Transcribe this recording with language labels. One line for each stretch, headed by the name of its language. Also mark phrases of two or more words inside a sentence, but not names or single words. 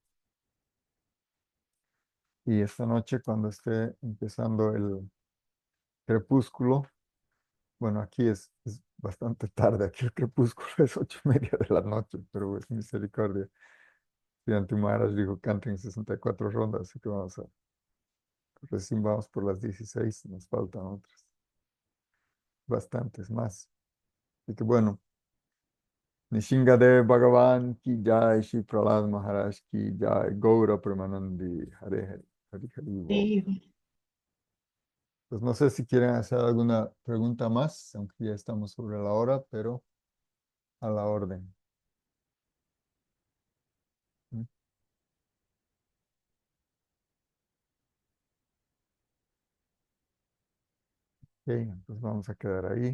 Spanish: Y esta noche, cuando esté empezando el crepúsculo, bueno, aquí es bastante tarde, aquí el crepúsculo es 8:30 de la noche, pero es misericordia. Y Maharaj dijo, canten 64 rondas, así que recién vamos por las 16, nos faltan otras, bastantes más. Así que bueno, Nishingadev Bhagavan
Hindi: की जय,
Spanish: Shri Prahlad Maharaj
Hindi: की जय,
Spanish: Gaura Premanandi, Hare Hare, Hare Hare Bol. Sí, Pues no sé si quieren hacer alguna pregunta más, aunque ya estamos sobre la hora, pero a la orden. ¿Mm? Ok, pues vamos a quedar ahí.